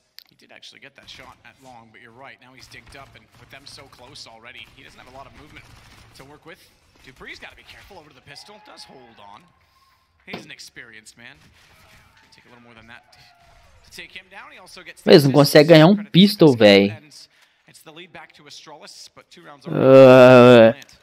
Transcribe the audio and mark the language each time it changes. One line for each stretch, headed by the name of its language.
English: He did actually get that shot at long, but you're right. Now he's digged up, and with them so close already, he doesn't have a lot of movement to work with. dupree's got to be careful over to the pistol. Does hold on. He's an experienced man. Take a little more than that to take him down. He also gets.
Portuguese: Mas não consegue ganhar um pistol, velho.
English: It's the lead back to Astralis, but 2 rounds over.